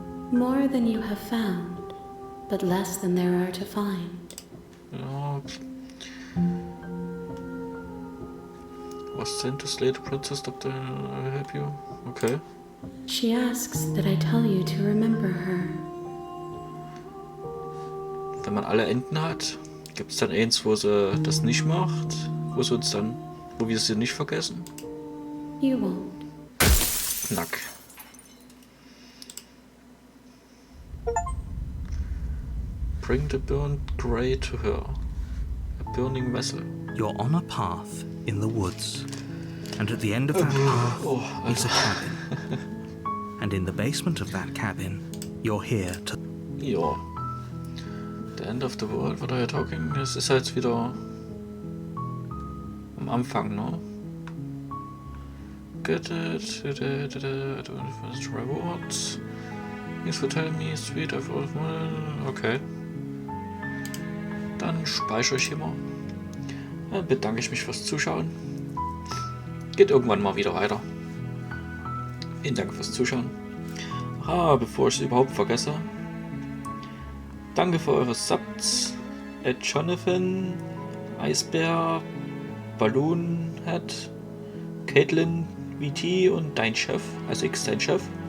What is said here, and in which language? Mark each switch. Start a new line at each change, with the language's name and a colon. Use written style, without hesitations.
English: More than you have found, but less than there are to find.
German: Ja.
English: Was sent to slay the princess? Did I help you? Okay. She asks that I tell you to remember her.
German: Wenn man alle Enden hat, gibt es dann eins, wo sie das nicht macht, wo wir sie nicht vergessen?
English: You won't.
German: Knack.
English: Bring the burnt grey to her. A burning vessel. You're on a path in the woods, and at the end of that path is a cabin. And in the basement of that cabin, you're here to...
German: Ja.
English: The end of the world, what are you talking?
German: Das ist halt wieder am Anfang, ne?
English: Get it, I don't know, rewards. Thanks for telling me, sweet, I've always wanted. Okay.
German: Dann speichere ich hier mal. Dann bedanke ich mich fürs Zuschauen. Geht irgendwann mal wieder weiter. Vielen Dank fürs Zuschauen. Bevor ich es überhaupt vergesse. Danke für eure Subs. Jonathan, Eisbär, Balloonhead, Caitlin, VT und dein Chef, also X dein Chef.